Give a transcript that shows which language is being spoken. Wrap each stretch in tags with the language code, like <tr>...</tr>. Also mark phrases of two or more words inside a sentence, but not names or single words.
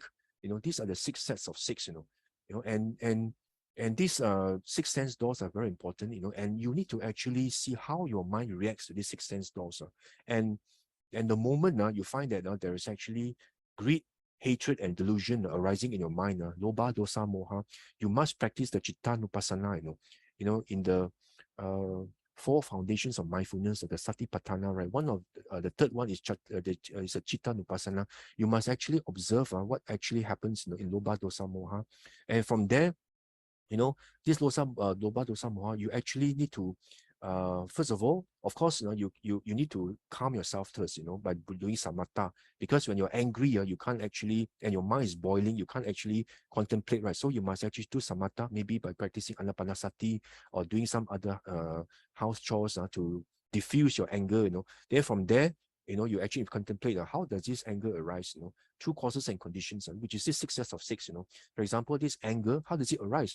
<en>These are the 6 sets of 6. And these 6 sense doors are very important. And you need to actually see how your mind reacts to these 6 sense doors. And the moment you find that there is actually greed, hatred, and delusion arising in your mind,</en> <pi>lobha, dosa, moha,</pi> <en>you must practice the</en> <pi>citta nupassana,</pi> <en>in the 4 foundations of mindfulness, the satipatthana, right? One of the third one is a</en> <pi>citta nupassana.</pi> <en>You must actually observe what actually happens in</en> <pi>lobha, dosa, moha,</pi> <en>and from there, this</en> <pi>lobha, dosa, moha,</pi> <en>you actually need to first of all, of course, you need to calm yourself first, by doing samatha, because when you're angry, you can't actually, and your mind is boiling, you can't actually contemplate, right? So you must actually do samatha, maybe by practicing anapanasati or doing some other house chores to diffuse your anger, Then from there, you actually contemplate how does this anger arise, through causes and conditions, which is this 6 sets of 6, For example, this anger, how does it arise?</en>